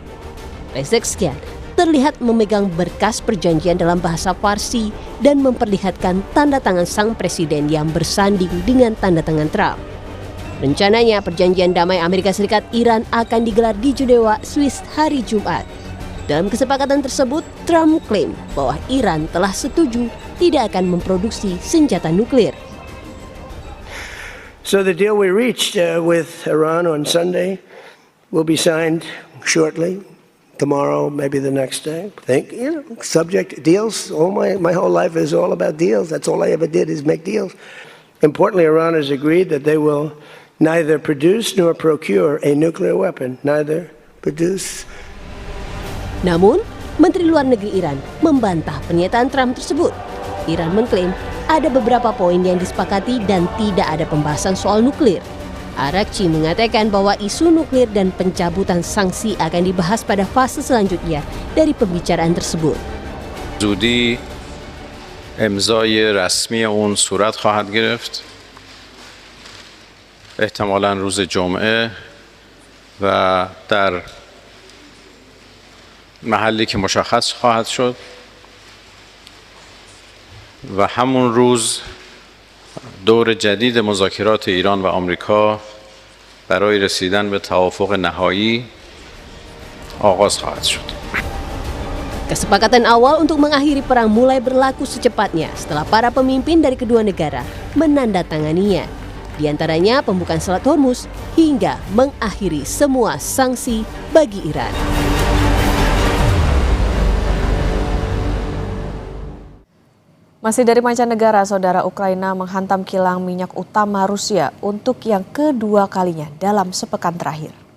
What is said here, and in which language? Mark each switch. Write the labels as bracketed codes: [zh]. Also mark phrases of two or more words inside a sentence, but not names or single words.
[id] Pezeshkian terlihat memegang berkas perjanjian dalam bahasa Farsi dan memperlihatkan tanda tangan sang presiden yang bersanding dengan tanda tangan Trump. Rencananya perjanjian damai Amerika Serikat Iran akan digelar di Jenewa, Swiss hari Jumat. Dalam kesepakatan tersebut, Trump klaim bahwa Iran telah setuju tidak akan memproduksi senjata nuklir. [en] So the deal we reached with Iran on Sunday will be signed shortly. Tomorrow, maybe the next day. Subject deals. My whole life is all about deals. That's all I ever did is make deals. Importantly, Iran has agreed that they will neither produce nor procure a nuclear weapon. Neither produce. [id] Namun, Menteri Luar Negeri Iran membantah pernyataan Trump tersebut. Iran mengklaim ada beberapa poin yang disepakati dan tidak ada pembahasan soal nuklir. Arakci mengatakan bahwa isu nuklir dan pencabutan sanksi akan dibahas pada fase selanjutnya dari pembicaraan tersebut. [fa] زودی امضای رسمی اون صورت خواهد گرفت. احتمالاً روز جمعه و در محلی که مشخص خواهد شد و همون روز دور جدید مذاکرات ایران و آمریکا برای رسیدن به توافق نهایی آغاز خواهد شد. [id] Kesepakatan awal untuk mengakhiri perang mulai berlaku secepatnya setelah para pemimpin dari kedua negara menandatanganinya. Di antaranya pembukaan Selat Hormuz hingga mengakhiri semua sanksi bagi Iran. Masih dari mancanegara, saudara, Ukraina menghantam kilang minyak utama Rusia untuk yang kedua kalinya dalam sepekan terakhir.